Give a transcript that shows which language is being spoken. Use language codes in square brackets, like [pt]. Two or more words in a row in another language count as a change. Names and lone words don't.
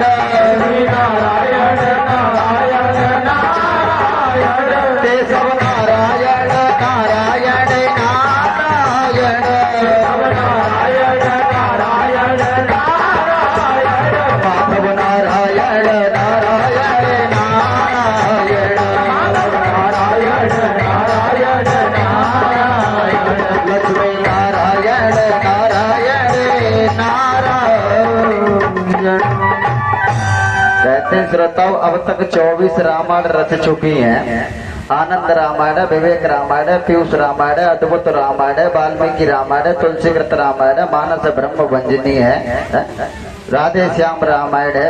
[hi] नारायण नारायण नारायण ते सब नारायण नारायण नारायण सब नारायण नारायण नारायण माधव नारायण नारायण नारायण नारायण नारायण नारायण लक्ष्मी नारायण नारायण नारायण। कहते हैं श्रोताओं अब तक 24 रामायण रच चुकी हैं। आनंद रामायण, विवेक रामायण, पीयूष रामायण, अद्भुत रामायण, वाल्मीकि रामायण, तुलसीकृत रामायण, मानस ब्रह्म भंजनी है, राधे श्याम रामायण है।